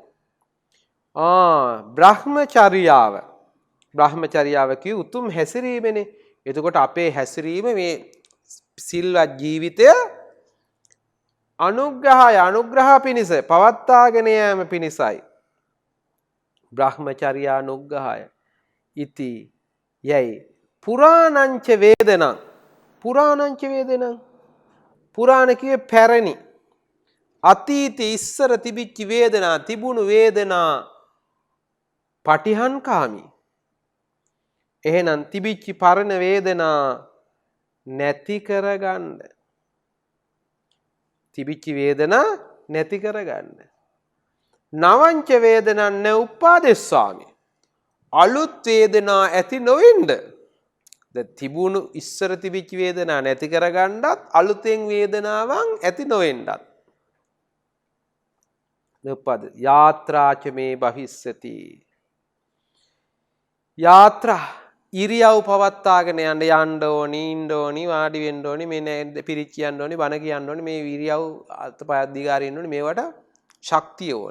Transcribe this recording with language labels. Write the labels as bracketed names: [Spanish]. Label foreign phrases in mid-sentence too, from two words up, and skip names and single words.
[Sinhala] බ්‍රහ්මචර්යාව. බ්‍රහ්මචර්යාව කිය උතුම් හැසිරීමනේ. එතකොට අපේ හැසිරීම මේ සිල්වත් ජීවිතය අනුග්‍රහය අනුග්‍රහ පිණිස පවත්වාගෙන යාම පිණිසයි. [Pali] බ්‍රහ්මචර්යානුග්‍රහය. ඉති යයි පුරාණංච වේදනං. පුරාණංච වේදනං. [Sinhala] පුරාණ කියේ පැරණි. අතීතයේ ඉස්සර තිබිච්ච වේදනා තිබුණු වේදනා පටිහංකාමි. එහෙනම් තිබිච්ච පරණ වේදනා නැති කරගන්න. තිබිච්ච වේදනා නැති කරගන්න. [Pali] නවංච වේදනං න උපාදෙස්සාමි. [Sinhala] අලුත් වේදනා ඇති නොවෙන්න. දැන් තිබුණු ඉස්සර තිබිච්ච වේදනා නැති කරගන්නත් අලුතෙන් වේදනාවන් ඇති නොවෙන්නත්. [Pali] නපද යාත්‍රාච මේ භවිස්සති. [Sinhala] යාත්‍රා ඉරියව් පවත්වාගෙන යන්න ඕනි ඉන්න ඕනි වාඩි වෙන්න ඕනි මේ පිරිච්ච යන්න ඕනි බණ කියන්න ඕනි මේ ඉරියව් අතපය දිගාරින්න ඕනි මේවට ශක්තිය ඕනි.